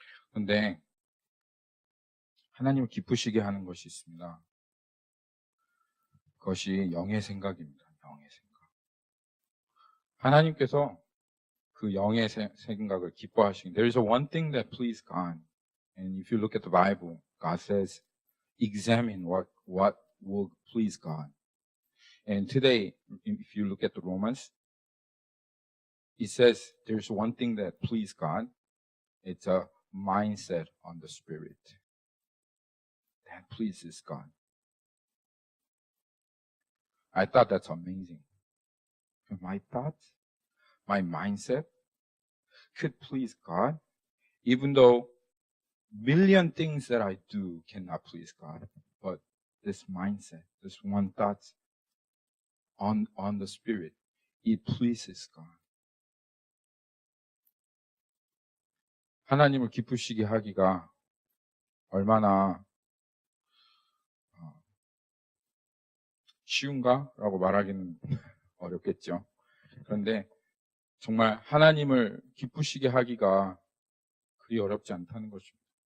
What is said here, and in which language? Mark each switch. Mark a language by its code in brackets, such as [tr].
[ko] 그런데 하나님을 기쁘시게 하는 것이 있습니다. 그것이 영의 생각입니다. 영의 생각. 하나님께서 그 영의 생각을 기뻐하시는. [en] There is one thing that pleases God. And if you look at the Bible, God says, examine what will please God. And today, if you look at the Romans, it says there's one thing that pleases God. It's a mindset on the spirit. That pleases God. I thought that's amazing. My thoughts, my mindset could please God, even though million things that I do cannot please God. But this mindset, this one thought on the spirit, it pleases God. [ko] 하나님을 기쁘시게 하기가 얼마나 쉬운가라고 말하기는 어렵겠죠. 그런데 정말 하나님을 기쁘시게 하기가 그리 어렵지 않다는 것입니다.